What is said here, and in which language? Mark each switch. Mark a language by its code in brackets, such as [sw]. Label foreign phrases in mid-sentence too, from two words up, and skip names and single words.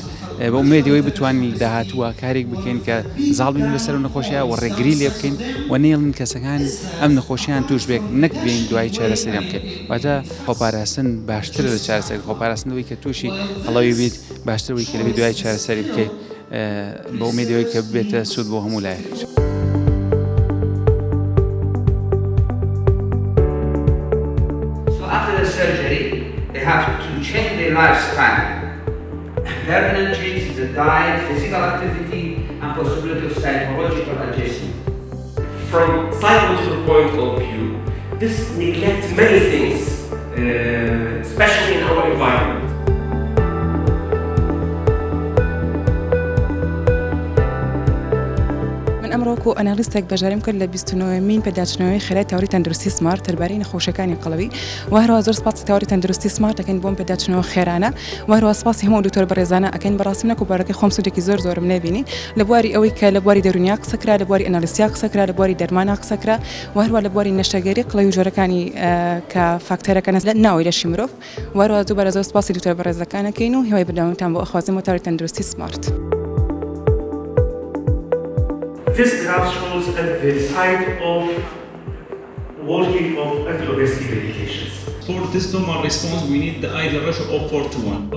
[ckb] بە ئومێدەوەی بتوانین داهاتووە کارێک بکەین کە زاڵ بین لەسەر و نەخۆشیە و ڕێگری لێ بکەین و نێڵن کەسەکان ئەم نەخۆشییان توش بێت نەک بین دوای چارەسەریان بکەین. واتە خۆپاراستن باشترە لە چارەسەری خۆپاراستنەوەی کە تووشی قەڵەوی بیت باشترەوەی کە لەبێت دوای چارەسەری بکەیت بە ئومێدەوەی کە بێتە سوود بۆ هەموو لایەک. [en] They have to change their lifestyle. Permanent change in the diet, physical activity, and possibility of psychological adjustment. From psychological point of view, this neglects many things, especially in our environment. [ckb] ئەمڕۆکو ئەنالیستێک بەژاریم کرد لە 29مین پێداچنەوەی خێرای تاوەری تەندروستی سمارت دەربارەی نەخۆشیەکانی قەڵەوی و هەروەها زۆر سپاسی تاوەری تەندروستی سمارت ئەکەین بۆم پێداچنەوە خێرانە و هەروەها سپاسی هەموو دکتۆر بەڕێزانە ئەکەین بەڕاستی نەکو بارەکەی خۆم سوودێکی زۆرم نێبینی لە بواری ئەوەی کە لە بواری دەرونیا قسەکرا، لە بواری ئەنالیسیا قسەکرا، لە بواری دەرمانە قسەکرا و هەروەها لە بواری نەشتەرگەری قەڵەوی و ژۆرەکانی کە فاکتەرەکەن لە ناوی لەشی مرۆڤ و هەروەها دووبارە زۆر سپاسی دکتۆر بەڕێزەکانەکەین و هیوای بەردەوامتان بۆ ئەخوازیم بۆ تاوەری تەندروستی سمارت. [en] This graph shows the side of working of anti-obesity medications. For this normal response, we need the ideal ratio of 4:1.